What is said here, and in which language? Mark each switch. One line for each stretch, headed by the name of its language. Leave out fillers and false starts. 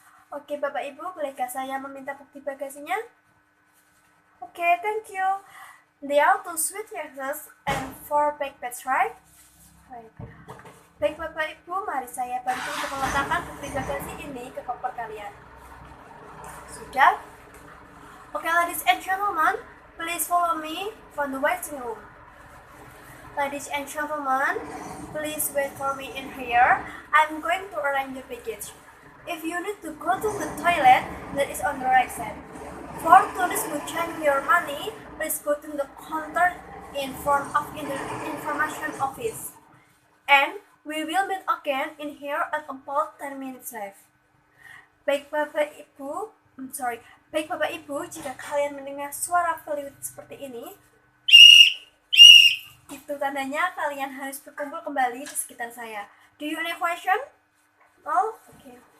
Indonesian: Oke, Bapak Ibu, bolehkah saya meminta bukti bagasinya?
English: Oke, thank you. There are 2 suitcases and 4 backpacks, right? Right.
Indonesian: Baik Bapak Ibu, mari saya bantu untuk meletakkan bukti bagasi ini ke koper kalian. Sudah?
English: Okay, ladies and gentlemen, please follow me from the waiting room. Ladies and gentlemen, please wait for me in here. I'm going to arrange your baggage. If you need to go to the toilet, that is on the right side. For tourists who change your money, please go to the counter in front of the information office. And we will meet again in here at about 10 minutes left.
Indonesian: Baik Bapak Ibu, jika kalian mendengar suara peluit seperti ini, itu tandanya kalian harus berkumpul kembali di sekitar saya.
English: Do you any question? Oh, okay.